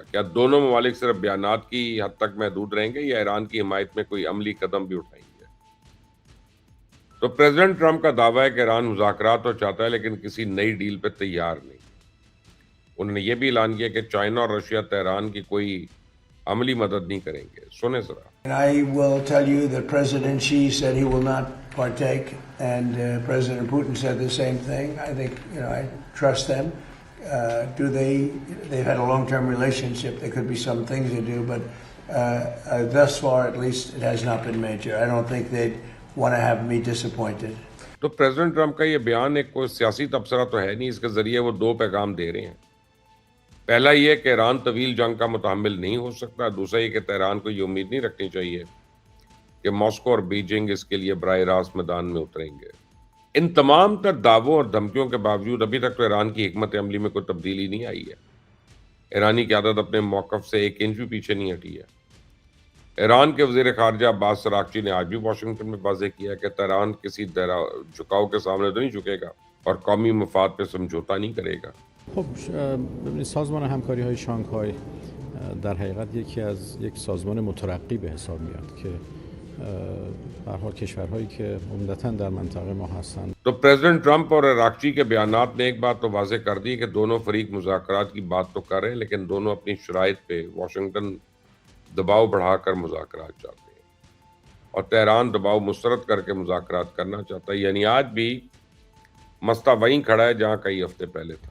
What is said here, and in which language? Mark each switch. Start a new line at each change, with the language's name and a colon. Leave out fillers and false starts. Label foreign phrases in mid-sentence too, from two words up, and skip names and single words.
Urdu: کیا دونوں ممالک صرف بیانات کی حد تک محدود رہیں گے یا ایران کی حمایت میں کوئی عملی قدم بھی اٹھائیں گے؟ تو پریزیڈنٹ ٹرمپ کا دعویٰ ہے کہ ایران مذاکرات تو چاہتا ہے لیکن کسی نئی ڈیل پہ تیار نہیں. انہوں نے یہ بھی اعلان کیا کہ چائنا اور رشیا تہران کی کوئی عملی مدد نہیں کریں گے. سنیں ذرا.
English: And I will tell you that President Xi said he will not partake, and President Putin said the same thing. I think, I trust them. They've had a long-term relationship. There could be some things they do, but thus far, at least, it has not been major. I don't think they'd want to have me disappointed.
Urdu: تو پریزیڈنٹ ٹرمپ کا یہ بیان ایک کوئی سیاسی تبصرہ تو ہے نہیں. اس کے ذریعے وہ دو پیغام دے رہے ہیں. پہلا یہ کہ ایران طویل جنگ کا متحمل نہیں ہو سکتا. دوسرا یہ کہ تہران کو یہ امید نہیں رکھنی چاہیے کہ ماسکو اور بیجنگ اس کے لیے براہ راست میدان میں اتریں گے. ان تمام تر دعووں اور دھمکیوں کے باوجود ابھی تک تو ایران کی حکمت عملی میں کوئی تبدیلی نہیں آئی ہے. ایرانی قیادت اپنے موقف سے ایک انچ بھی پیچھے نہیں ہٹی ہے. ایران کے وزیر خارجہ عباس عراقچی نے آج بھی واشنگٹن میں واضح کیا کہ تہران کسی جھکاؤ کے سامنے تو نہیں جھکے گا اور قومی مفاد پہ سمجھوتا نہیں کرے گا.
Persian: خب ببینید سازمان همکاری‌های شانگهای در حقیقت یکی از یک سازمان مترقی به حساب میاد که به هر حال کشورهایی که عمدتاً در منطقه ما هستند.
Urdu: تو پریزیڈنٹ ٹرمپ اور عراقچی کے بیانات نے ایک بات تو واضح کر دی کہ دونوں فریق مذاکرات کی بات تو کر رہے ہیں، لیکن دونوں اپنی شرائط پہ واشنگٹن دباؤ بڑھا کر مذاکرات چاہتے ہیں اور تہران دباؤ مسترد کر کے مذاکرات کرنا چاہتا ہے. یعنی آج بھی مسئلہ وہیں کھڑا ہے جہاں کئی ہفتے پہلے تھا.